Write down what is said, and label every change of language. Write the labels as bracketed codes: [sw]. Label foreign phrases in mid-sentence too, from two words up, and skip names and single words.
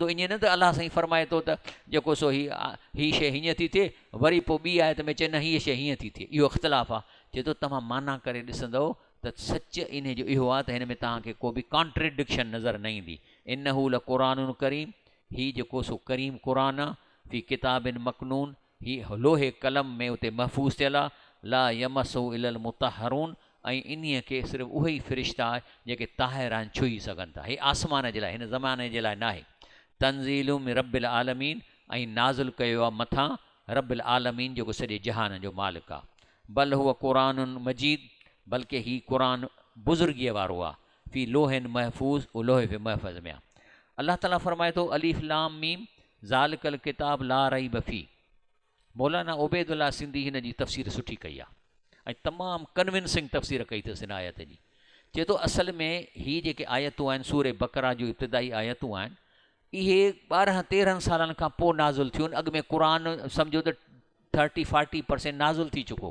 [sd] ईअं न त अलाह साईं फरमाए थो त जेको सो हीअ शइ हीअं थी थिए, वरी पोइ ॿी आयत में चए न हीअ शइ हीअं थी थिए, इहो इख़्तिलाफ़ आहे। चए थो तव्हां माना करे ॾिसंदव त सच इन जो इहो आहे त हिन में तव्हांखे को बि कॉन्ट्रडिक्शन नज़र न ईंदी। [ar] إنه لقرآن كريم, [sd] हीउ जेको सो करीम क़ुर आहे, [ar] في كتاب مكنون, [sd] ही लोहे कलम में उते महफ़ूज़ थियल आहे। [ar] لا يمسه إلا المطهرون, [sd] ऐं इन्हीअ खे सिर्फ़ु उहे ई फ़रिश्ता जेके ताहिर आहिनि छुई सघनि था। हीअ आसमान जे लाइ, हिन ज़माने जे लाइ न आहे। [ar] تنزيل من رب العالمين, [sd] ऐं नाज़िल कयो आहे मथां [ar] رب العالمين [sd] जेको सॼे जहान जो मालिक आहे। [ar] بل هو قرآن مجيد, [sd] बल्कि ही क़ुरान बुज़ुर्गीअ वारो आहे। [ar] في لوح محفوظ, [sd] उहो लोहे फ़े महफ़ज़ में आहे। अल्लाह ताला फ़रमाए थो [ar] ألف لام ميم ذلك الكتاب لا ريب في. [sd] मौलाना उबैदुल्लाह सिंधी हिन जी तफ़सीर सुठी कई आहे ऐं तमामु कन्विंसिंग तफ़सीर कई अथसि हिन आयत जी। चए थो असल में ही जेके आयतूं आहिनि सूरे बकरा जूं इब्तिदाई आयतूं आहिनि, इहे 12-13 सालनि खां पोइ नाज़ुल थियूं आहिनि। अॻु में क़ुरान सम्झो त 30-40% नाज़ुल थी चुको।